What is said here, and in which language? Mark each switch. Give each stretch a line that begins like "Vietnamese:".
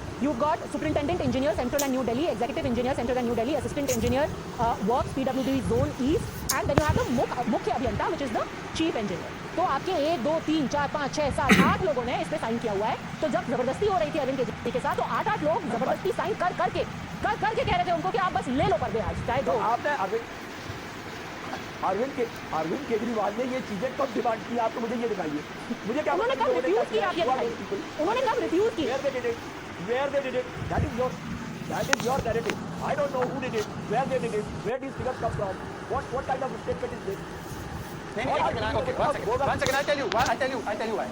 English: You've got superintendent engineer, Central and New Delhi, executive engineer, Central and New Delhi, assistant engineer, works, PWD Zone East, and then you have the Mukhya Abhiyanta, which is the chief engineer.
Hindi: तो आपके 1 2 3 4 5 6 7 8 लोगों ने इस पे sign किया हुआ है। तो जब जबरदस्ती हो रही थी अरविंद केजरीवाल के साथ, तो 8 लोग जबरदस्ती साइन करके कह रहे थे उनको कि आप बस ले लो पर्दे आज, चाहे तो दो। आपने अरविंद केजरीवाल ने ये चीजें कब डिमांड की, आप तो मुझे ये दिखाइए। मुझे क्या उन्होंने कब रिफ्यूज किया, आप ये बताइए। उन्होंने कब रिफ्यूज किया?
English: Where they did it, that is your narrative. I don't know who did it, where they did it, where these figures come from, what kind of statement is this? Okay, one second, I'll tell you why.